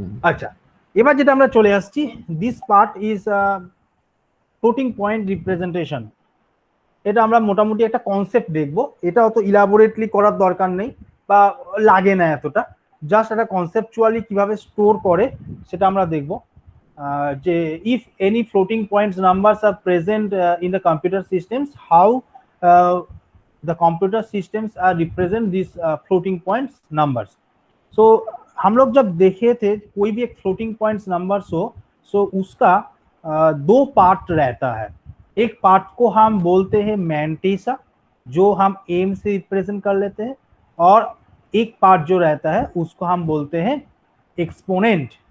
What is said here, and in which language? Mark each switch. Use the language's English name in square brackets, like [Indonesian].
[Bangla] আচ্ছা, এবার যেটা আমরা চলে আসছি, this part is floating point representation. এটা আমরা মোটামুটি একটা কনসেপ্ট দেখবো, এটা অত ইলাবোরেটলি করার দরকার নেই বা লাগে না এতটা, জাস্ট একটা কনসেপচুয়ালি কিভাবে স্টোর করে সেটা আমরা দেখবো। [English] যে if any floating points numbers are present in the computer systems, how the computer systems are represent these floating points numbers. [Hindi] So हम लोग जब देखे थे कोई भी एक floating points numbers हो, so उसका 2 पार्ट रहता है। एक पार्ट को हम बोलते हैं मैंटिसा, जो हम एम से रिप्रेजेंट कर लेते हैं, और एक पार्ट जो रहता है उसको हम बोलते हैं एक्सपोनेंट।